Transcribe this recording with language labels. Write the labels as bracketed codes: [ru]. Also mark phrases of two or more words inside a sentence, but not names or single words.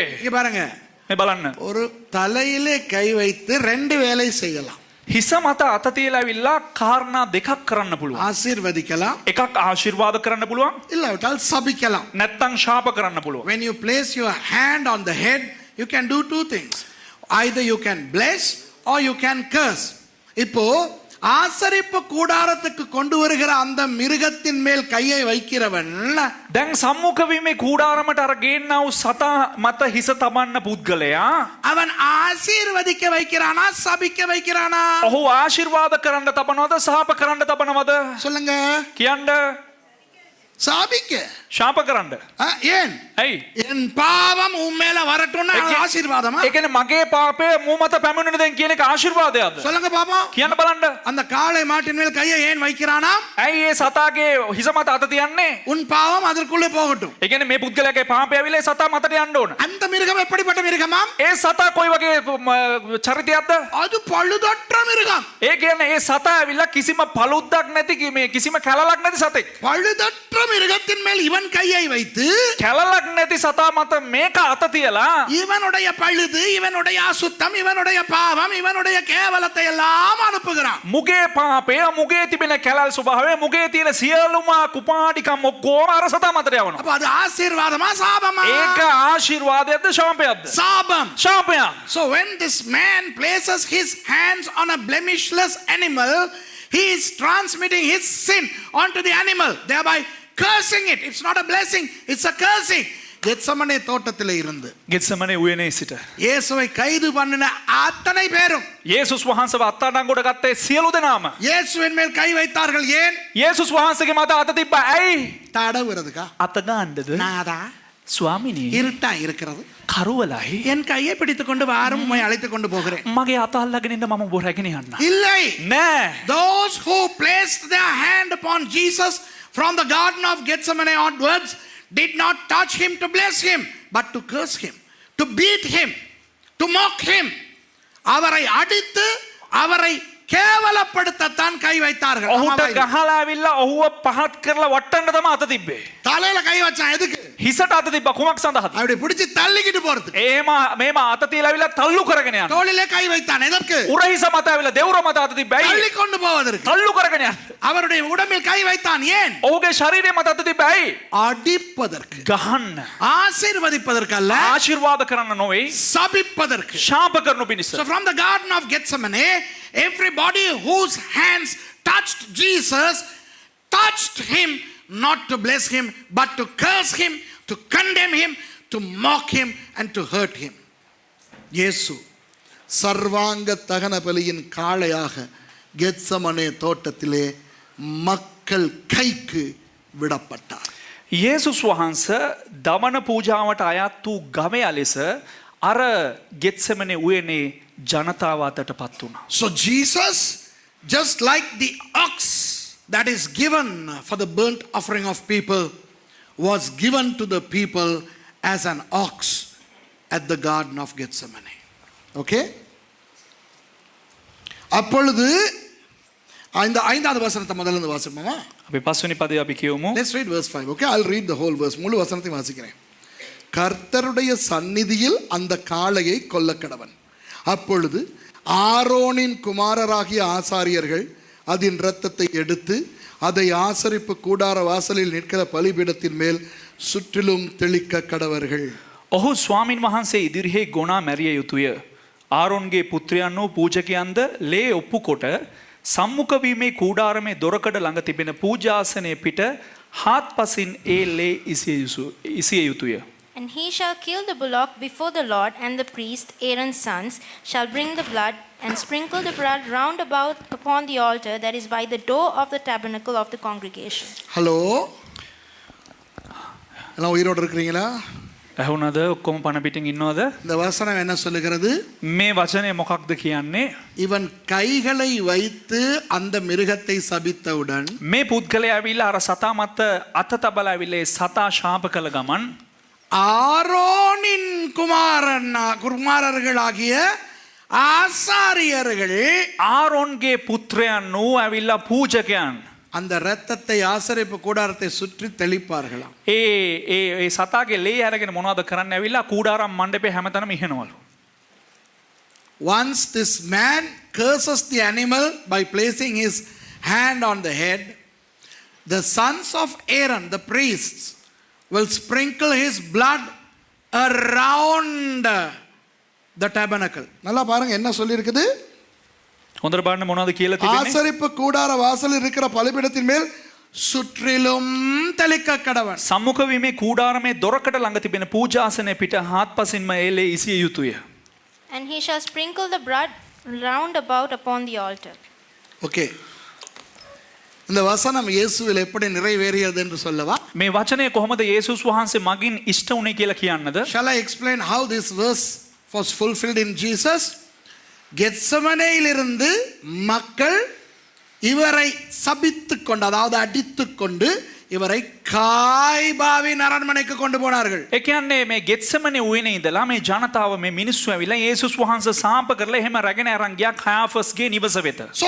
[ta] இங்க பாருங்க, [si] මේ බලන්න. [ta] ஒரு தலையிலே கை வைத்து ரெண்டு வேலை செய்யலாம். [si] හිස මත අත තියලා ඇවිල්ලා කාරණා දෙකක් කරන්න පුළුවන්. [ta] ஆசீர்வதிக்கலாம், [si] එකක් ආශිර්වාද කරන්න පුළුවන්, [ta] இல்லாவிட்டால் சபிக்கலாம். [si] නැත්තම් ශාප කරන්න පුළුවන්. [en] When you place your hand on the head, you can do two things. Either you can bless or you can curse. [ta] இப்போ ஆசரிப்பு கூடாரத்துக்கு கொண்டு வருகிற அந்த மிருகத்தின் மேல் கையை வைக்கிறவன் [si] දැන් සම්මුඛ වීමේ කූඩාරමට අර ගේන්නා වූ සතා මත හිස තබන්න පුද්ගලයා [ta] அவன் ஆசீர்வதிக்க வைக்கிறானா சபிக்க வைக்கிறானா? [si] ඔහු ආශිර්වාද කරන්න තබනවද ශාප කරන්න තබනවද? [ta] சொல்லுங்க. [si] කියන්න. [ta] சாபிக்க. [si] ශාප කරන්න. [ta] ஏன்? [si] ඇයි? [ta] என் பாவம் உன் மேல வரட்டும்னா ஆசீர்வாதமா? [si] ඒ කියන්නේ මගේ පාපය මූ මත පැමිණෙන දැන් කියන එක ආශිර්වාදයක්ද? [ta] சொல்லுங்க பாப்போம். [si] කියන්න බලන්න. [ta] அந்த காளை மாட்டின் மேல் கையை ஏன் வைக்கிறானா? [si] ඇයි ඒ සතාගේ හිස මත අත තියන්නේ? [ta] உன் பாவம் அதற்குள்ளே போகட்டும். [si] ඒ කියන්නේ මේ පුද්ගලයාගේ පාපය ඇවිල්ලා ඒ සතා මතට යන්න ඕන. [ta] அந்த மிருகம் எப்படிப்பட்ட மிருகமாம்? [si] ඒ සතා කොයි වගේ චරිතයක්ද? [ta] அது பழுதற்ற மிருகம். [si] ඒ කියන්නේ ඒ සතා ඇවිල්ලා කිසිම පළුද්දක් නැති මේ කිසිම කැලලක් නැති සතෙක්. [ta] பழுதற்ற மிருகத்தின் மேல் இவன் கையை வைத்து [si] කැලලක් නැති සතා මත මේක අත තියලා [ta] இவனுடைய பழுது, இவனுடைய அசுத்தம், இவனுடைய பாவம், இவனுடைய கேவலத்தை எல்லாம் அனுப்புகிறான். [si] මුගේ පාපය මුගේ තිබෙන කැලල් ස්වභාවය මුගේ තියෙන සියලුම කුපාඩිකම් ඔක්කොම අර සතා මතට යවනවා. [ta] அப்ப அது ஆசீர்வாதமா சாபமா? [si] ඒක ආශිර්වාදයක්ද ශාපයක්ද? [ta] சாபம். [si] ශාපයක්. [en] So when this man places his hands on a blemishless animal, he is transmitting his sin onto the animal, thereby cursing it. It's not a blessing, it's a cursing. [ta] கெத்சமனே தோட்டத்திலே இருந்து [si] ගෙත්සමනේ උයනේ සිට [ta] இயேசுவை கைது பண்ணின அத்தனை பேரும் [si] යේසුස් වහන්සේව අත්අඩංගුවට ගත්තේ සියලු දෙනාම [ta] இயேசுவின் மேல் கை வைத்தார்கள். ஏன்? [si] යේසුස් වහන්සේගේ මත අත තිබ්බා. ඇයි? [ta] தடவுறதுக்கா? [si] අත ගන්නද? [ta] நாதா [si] ස්වාමිනී [ta] இருட்டா இருக்கிறது, [si] කරුවලයි [ta] என் கையை பிடித்துக் கொண்டு வாரும், உம்மை அழைத்துக் கொண்டு போகிறேன். [si] මගේ අත අල්ලගෙන ඉන්න මම ඔබ රැගෙන යන්න. [ta] இல்லை. [si] නෑ. [en] Those who placed their hand upon Jesus from the Garden of Gethsemane onwards did not touch him to bless him, but to curse him, to beat him, to mock him. [ta] அவரை அடித்து அவரை கேவலப்படுத்தத்தான் கை வைத்தார்கள். [si] ඔහුට ගහලා ඇවිල්ලා ඔහුව පහත් කරලා වට්ටන්න තමයි අත තිබ්බේ. [ta] தலையில கை வச்சான். எதுக்கு? [si] හිසට අත තිබ්බා කුමක් සඳහාද? [ta] அப்படி பிடிச்சு தள்ளிக்கிட்டு போறது. [si] එහෙම මේම අත තියලා ඇවිල්ලා තල්ලු කරගෙන යන්න. [ta] தோளிலே கை வைத்தான். எதற்கு? [si] උරහිස මත ඇවිල්ලා දෙවුර මත අත තිබ්බා. ඇයි? [ta] தள்ளி கொண்டு போவதற்கு. [si] තල්ලු කරගෙන යන්න. [ta] அவருடைய உடம்பில் கை வைத்தான். ஏன்? [si] ඔහුගේ ශරීරය මත අත තිබ්බා. ඇයි? [ta] அடிப்பதற்கு, [si] ගහන්න. [ta] ஆசீர்வதிப்பதற்கு அல்ல, [si] ආශිර්වාද කරන්න නොවේ. [ta] சபிப்பதற்கு. [si] ශාප කරනු පිණිස. [en] So from the Garden of Gethsemane, everybody whose hands touched Jesus touched him not to bless him, but to curse him, to condemn him, to mock him, and to hurt him. [ta] இயேசு சர்வாங்க தகன பலியின் காளையாக கெத்சமனே தோட்டத்திலே மக்கள் கைக்கு விடப்பட்டார். [si] යේසුස් වහන්සේ දමන පූජාවට අයත් වූ ගවයා ලෙස අර ගෙත්සෙමනේ උයනේ ජනතාව අතට පත් වුණා. [en] So Jesus, just like the ox that is given for the burnt offering of people, was given to the people as an ox at the Garden of Gethsemane. Okay? [ta] அப்பொழுது இந்த ஐந்தாவது வசனத்தை முதல்ல இருந்து வாசிப்போமா? [si] අපි පස්වෙනි පදේ අපි කියමු. [en] Let's read verse 5. Okay, I'll read the whole verse. [ta] முழு வசனத்தையும் வாசிக்கிறேன். கர்த்தருடைய சந்நிதியில் அந்த காளையை கொல்லக்கடவன். அப்பொழுது ஆரோனின் குமாரராகிய ஆசாரியர்கள் அதன் இரத்தத்தை எடுத்து அதை ஆசரிப்பு கூடார வாசலில் நிற்கிற பலிபீடத்தின் மேல் சுற்றிலும் தெளிக்க கடவர்கள். [si] ඔහු ස්වාමින් වහන්සේ ඉදිරියේ ගොනා මැරිය යුතුය. ආරොන්ගේ පුත්‍රයන් වූ පූජකයන්ද ලේ ඔප්පු කොට සම්මුඛ වීමේ කූඩාරමේ දොරකඩ ළඟ තිබෙන පූජාසනයේ පිට හාත්පසින් ඒ ලේ ඉසිය යුතුය. [en] And he shall kill the bullock before the Lord, and the priest, Aaron's sons, shall bring the blood and sprinkle the blood round about upon the altar that is by the door of the tabernacle of the congregation. [ta] ஹலோ, எல்லாம் உயிரோடு இருக்கிறீங்களா? [si] ඇහුණද? ඔක්කොම පණ පිටින් ඉන්නවද? [ta] இந்த வசனம் என்ன சொல்லுகிறது? [si] මේ වචනේ මොකක්ද කියන්නේ? [ta] இவன் கைகளை வைத்து அந்த மிருகத்தை சபித்தவுடன் [si] මේ පුද්ගලයා ඇවිල්ලා අර සතා මත අත තබලා ඇවිල්ලා සතා ශාප කළ ගමන් [ta] ஆரோனின் குமாரர்களாகிய ஆசாரியர்கள் [si] ආරොන්ගේ පුත්‍රයන් වූ ඇවිල්ලා පූජකයන් [ta] அந்த இரத்தத்தை ஆசரிப்பு கூடாரத்தை சுற்றி தெளிப்பார்களாம். [si] ඒ සතාගේ ලේ අරගෙන මොනවද කරන්න ඇවිල්ලා කූඩාරම් මණ්ඩපේ හැමතැනම ඉහෙනවලු. [en] Once this man curses the animal by placing his hand on the head, the sons of Aaron, the priests, will sprinkle his blood around the tabernacle. [ta] நல்லா பாருங்க என்ன சொல்லி இருக்குது? [si] හොඳට බලන්න මොනවද කියලා තිබෙන්නේ? [ta] ஆசரிப்பு கூடார வாசலில் இருக்கிற பலிபீடத்தின் மேல் சுற்றிலும் தெளிக்க கடவன். [si] සම්මුඛ වීමේ කූඩාරමේ දොරකඩ ළඟ තිබෙන පූජාසනයේ පිට හාත්පසින්ම ඒ ලේ ඉසිය යුතුය. [en] And he shall sprinkle the blood round about upon the altar. Okay. [ta] இந்த வசனம் இயேசுவில் எப்படி நிறைவேறியது என்று சொல்லவா? [si] මේ වචනය කොහොමද යේසුස් වහන්සේ මගින් ඉෂ්ට වුණේ කියලා කියන්නද? [en] Shall I explain how this verse was fulfilled in Jesus? [ta] கெத்சமனேயிலிருந்து மக்கள் இவரை சபித்துக் கொண்டு, அதாவது அடித்துக் கொண்டு இவரை காய்பாவின் அரண்மனைக்கு கொண்டு போனார்கள். [si] ඒ කියන්නේ මේ ගෙත්සෙමනේ උයනේ ඉඳලා මේ ජනතාව මේ මිනිස්සු ඇවිල්ලා යේසුස් වහන්සේ සාප කරලා එහෙම රැගෙන අරන් ගියා කායාෆස්ගේ නිවස වෙත.